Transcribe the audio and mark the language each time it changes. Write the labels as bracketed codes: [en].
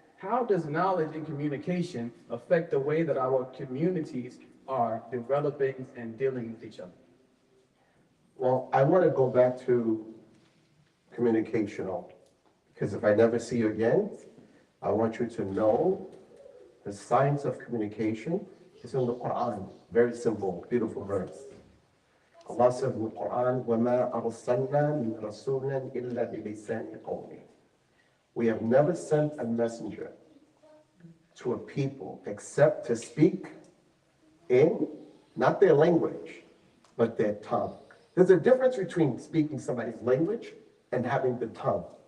[en] How does knowledge and communication affect the way that our communities are developing and dealing with each other? Well, I want to go back to communicational, because if I never see you again, I want you to know the science of communication is in the Quran. Very simple, beautiful verse. Allah said in the Quran, [ar] وَمَا أَرْسَلْنَا مِن رَسُولٍ إِلَّا بِلِسَانِ قَوْمِهِ. [en] We have never sent a messenger to a people except to speak in, not their language, but their tongue. There's a difference between speaking somebody's language and having the tongue.